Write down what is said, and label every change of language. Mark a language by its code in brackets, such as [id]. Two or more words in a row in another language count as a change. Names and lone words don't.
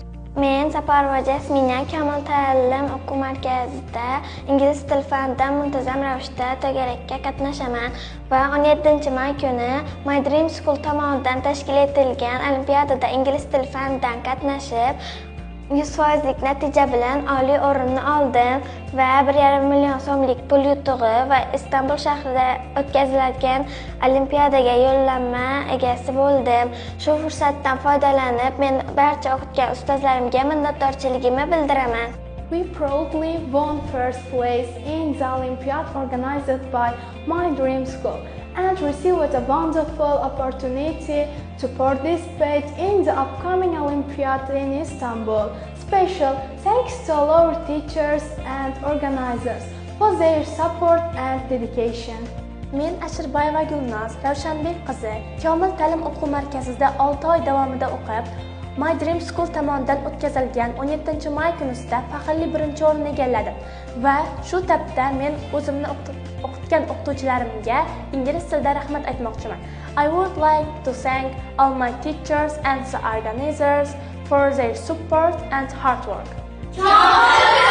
[uz] Men Saparova Jasmina Komil ta'lim o'quv markazida ingliz tili fanidan muntazam ravishda to'garakka qatnashaman va 17-may kuni My Dream School tomonidan tashkil etilgan olimpiadada ingliz tili fanidan qatnashib 100% natija bilan oliy o'rinni oldim va 1,5 million so'mlik pul yutug'i va Istanbul shahrida o'tkaziladigan olimpiadaga yo'llanma egasi bo'ldim. Shu fursatdan foydalanib, men barcha o'qitgan ustozlarimga minnatdorchiligimni bildiraman. [en] We proudly won first place in the Olympiad organized by My Dream School and received a wonderful opportunity to participate in the upcoming Olympiad in Istanbul. Special thanks to all our teachers and organizers for their support and dedication. [uz] Men Ashirbayeva Gulnaz Ravshanbek qizi Komil ta'lim o'quv markazida 6 oy davomida o'qib, My Dream School tomonidan o'tkazilgan 17-may kunisida faxrli birinchi o'rinni egalladim va shu topda men o'zimni o'qitgan o'qituvchilarimga ingliz tilida rahmat aytmoqchiman. [en] I would like to thank all my teachers and the organizers for their support and hard work.